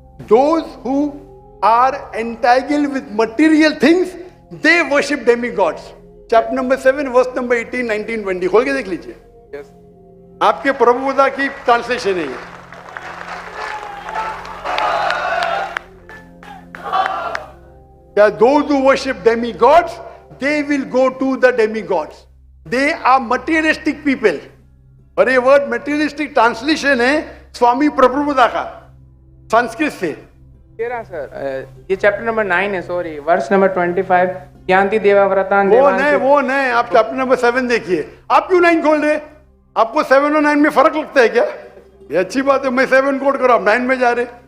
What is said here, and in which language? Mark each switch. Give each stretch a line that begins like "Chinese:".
English: Those who are entangled with material things, they worship demigods. Chapter number 7, verse number 18, 19, 20.
Hindi: खोल के देख लीजिए।
English: Yes.
Hindi: आपके प्रभुपादा की ट्रांसलेशन है ये। क्या
English: those who worship demigods, they will go to the demigods. They are materialistic people.
Hindi: और ये वर्ड materialistic ट्रांसलेशन है स्वामी प्रभुपादा का संस्कृत से। सर ये चैप्टर नंबर 9 है, सॉरी, वर्स नंबर 25, यान्ति देवाव्रतान। वो नहीं, आप चैप्टर नंबर 7 देखिए। आप क्यों 9 खोल रहे? आपको 7 और 9 में फर्क लगता है क्या? ये अच्छी बात है, मैं 7 कोट करो, आप 9 में जा रहे।